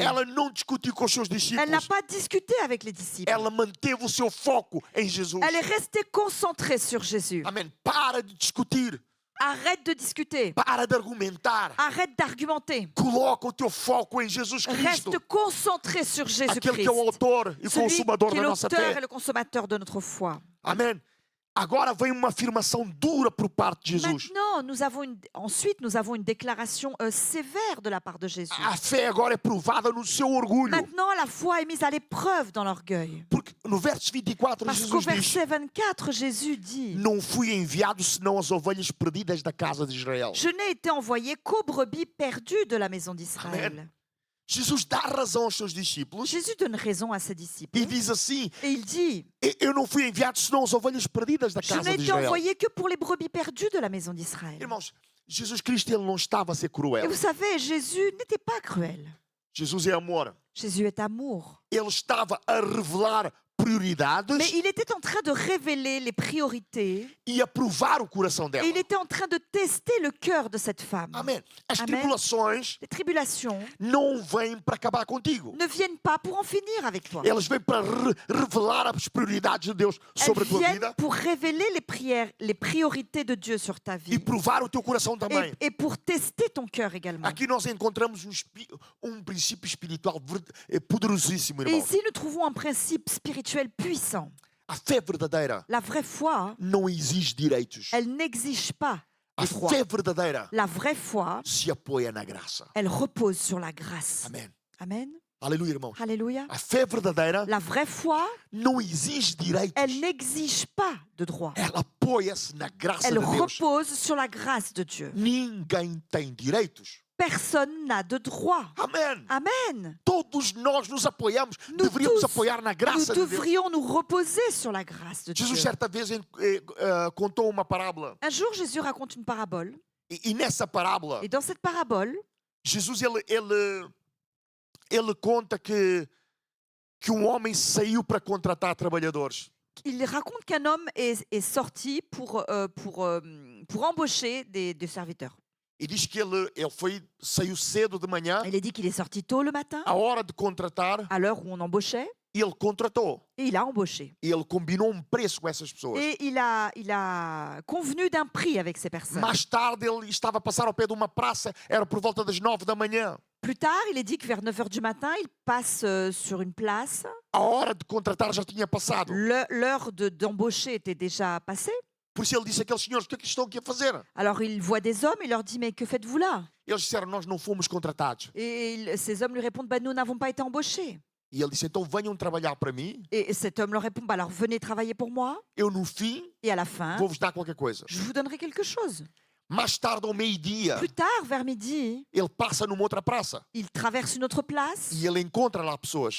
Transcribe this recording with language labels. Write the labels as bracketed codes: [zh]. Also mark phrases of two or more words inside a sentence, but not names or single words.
[pt] Ela não discutiu com os seus [fr] Elle n'a [pt] discípulos. [fr] pas discuté avec les disciples. [pt] Ela manteve o seu foco em Jesus. [fr] Elle est restée concentrée sur Jésus. [pt] Amém. Para de discutir. [fr] Arrête de discuter. [pt] Para de argumentar. [fr] Arrête d'argumenter. [pt] Coloca o teu foco em Jesus Cristo. [fr] Reste concentré sur [pt] Aquele [fr] Jésus-Christ. [pt] que é o autor e [fr] Celui [pt] consumador [fr] qui est [pt] da nossa [fr] l'auteur [pt] fé. [fr] et le consommateur de notre foi. [pt] Amém. Agora vem uma afirmação dura por parte de Jesus. [fr] Maintenant, nous avons une déclaration sévère de la part de Jésus. [pt] A fé agora é provada no seu orgulho. [fr] Maintenant, la foi est mise à l'épreuve dans l'orgueil. [pt] Porque no verso 24 [fr] Parce qu'au [pt] Jesus diz: [fr] verset 24, Jésus dit [pt] não fui enviado senão as ovelhas perdidas da casa de Israel. [fr] Je n'ai été envoyé qu'aux brebis perdues de la maison d'Israël. [pt] Jesus dá razão aos seus discípulos [fr] Jésus donne raison à ses disciples. [pt] e diz assim: [fr] Et il dit, [pt] Eu não fui enviado senão as ovelhas perdidas da [fr] je [pt] casa [fr] n'ai [pt] de [fr] été [pt] Israel. [fr] envoyé que pour les brebis perdues de la maison d'Israël. [pt] Irmãos, Jesus Cristo ele não estava a ser [fr] Et [pt] cruel. [fr] vous savez, Jésus n'était pas cruel. [pt] Jesus é amor. [fr] Jésus est amour. [pt] Ele estava a revelar prioridades [fr] Mais il était en train de révéler les priorités [pt] e a provar o coração [fr] et [pt] dela. [fr] il était en train de tester le cœur de cette femme. [pt] Amém. As Amém. tribulações [fr] Les tribulations [pt] não vêm para acabar contigo. [fr] ne viennent pas pour en finir avec toi. [pt] Elas vêm para revelar as prioridades de Deus sobre a [fr] Elles [pt] tua [fr] viennent [pt] vida [fr] pour révéler les prières, les priorités de Dieu sur ta [pt] e [fr] vie [pt] provar o teu coração também. [fr] et pour tester ton cœur également. [pt] Aqui nós encontramos princípio espiritual poderosíssimo, [fr] Et [pt] irmão. [fr] ici, nous trouvons un principe spirituel puissant. [pt] A fé verdadeira [fr] La vraie foi, [pt] não exige direitos. [fr] elle n'exige pas [pt] A [fr] les droits. [pt] fé verdadeira [fr] La vraie foi, [pt] se apoia na graça. [fr] elle repose sur la grâce. [pt] Amém. [fr] Amen. [pt] Aleluia, irmãos. [fr] Alléluia. [pt] A fé verdadeira [fr] La vraie foi, [pt] não exige direitos. [fr] elle n'exige pas de droits. [pt] Ela apoia-se na graça [fr] Elle [pt] de Deus. [fr] repose sur la grâce de Dieu. [pt] Ninguém tem direitos. [fr] Personne n'a de droits. [pt] Amém. [fr] Amen. [pt] Todos nós nos apoiamos, [fr] Nous [pt] deveríamos [fr] tous, [pt] apoiar na [fr] Nous [pt] graça de Deus. [fr] devrions nous reposer sur la grâce de Dieu. [pt] Jesus certa vez contou uma parábola [fr] Un jour, Jésus raconte une parabole. [pt] e nessa parábola [fr] Et dans cette parabole, [pt] Jesus ele conta que homem saiu para contratar trabalhadores. [fr] il raconte qu'un homme est sorti pour embaucher des serviteurs. [pt] E diz que ele saiu cedo de manhã, [fr] Il est dit qu'il est sorti tôt le matin, [pt] à hora de contratar, [fr] à l'heure où on embauchait, [pt] e ele contratou. [fr] et il a embauché. [pt] E ele combinou preço com essas pessoas. [fr] Et il a convenu d'un prix avec ces personnes. [pt] Mais tarde ele estava a passar ao pé de uma praça, era por volta das 9 da manhã. [fr] Plus tard, il est dit que vers 9 h du matin, il passe sur une place. [pt] A hora de contratar já tinha passado. [fr] L'heure d'embaucher était déjà passée. [pt] Por isso ele disse àqueles senhores: O que é que estão aqui a fazer? [fr] Alors il voit des hommes et leur dit, mais que faites-vous là? [pt] Eles disseram: Nós não fomos contratados. [fr] Et ces hommes lui répondent, bah, nous n'avons pas été embauchés. [pt] E ele disse: Então venham trabalhar para mim. [fr] Et cet homme leur répond, bah, alors venez travailler pour moi. [pt] Eu no fim [fr] Et à la fin, [pt] vou-vos dar qualquer coisa. [fr] je vous donnerai quelque chose. [pt] Mais tarde, ao meio-dia, [fr] Plus tard, vers midi, [pt] ele passa numa outra praça [fr] il traverse une autre place. [pt] e ele encontra lá pessoas.